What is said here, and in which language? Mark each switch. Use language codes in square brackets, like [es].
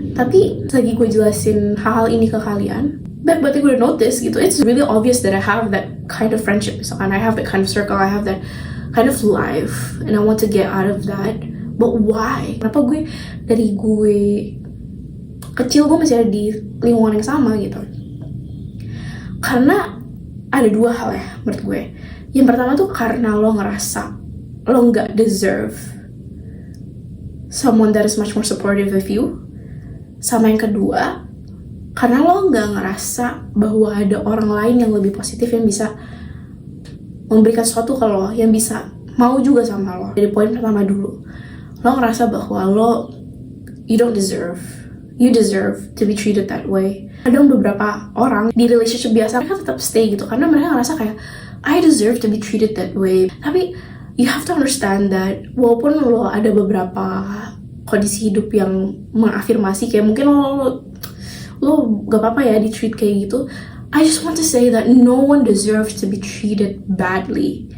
[id] Tapi lagi gue jelasin hal-hal ini ke kalian, berarti gue udah notice gitu, [en] it's really obvious that I have that kind of friendship, misalkan I have that kind of circle, I have that kind of life, and I want to get out of that. But why? [id] Kenapa dari gue kecil gue masih ada di lingkungan yang sama gitu? Karena ada dua hal ya menurut gue. Yang pertama tuh karena lo ngerasa lo nggak deserve [en] someone that is much more supportive of you. [id] Sama yang kedua, karena lo nggak ngerasa bahwa ada orang lain yang lebih positif yang bisa memberikan sesuatu ke lo, yang bisa mau juga sama lo. Dari poin pertama dulu, lo ngerasa bahwa [en] you don't deserve, you deserve to be treated that way. [id] Ada beberapa orang di relationship biasa, mereka tetap stay gitu karena mereka ngerasa kayak [en] I deserve to be treated that way. Tapi you have to understand that [id] walaupun lo ada beberapa kondisi hidup yang mengafirmasi kayak mungkin lo gak apa-apa ya di treat kayak gitu, [en] I just want to say that no one deserves to be treated badly.